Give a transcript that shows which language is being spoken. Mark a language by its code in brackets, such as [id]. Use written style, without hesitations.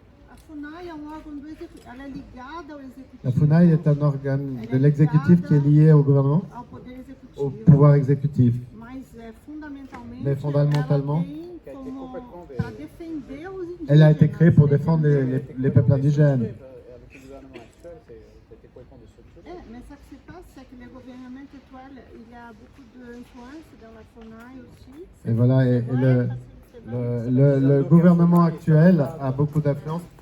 [pt] A FUNAI é um órgão do executivo, ela é ligada ao executivo, [fr] La FUNAI est un organe de l'exécutif qui est lié au gouvernement, [pt] ao poder executivo. [fr] au pouvoir exécutif. [pt] Mas fundamentalmente, [fr] Mais fondamentalement, [pt] ela tem como para defender os indígenas. [fr] Elle a été créée pour défendre les peuples indigènes. Mais ça que se passe, c'est que le gouvernement actuel, il y a beaucoup d'influence dans la FUNAI aussi. Et voilà, et le gouvernement actuel a beaucoup d'influence.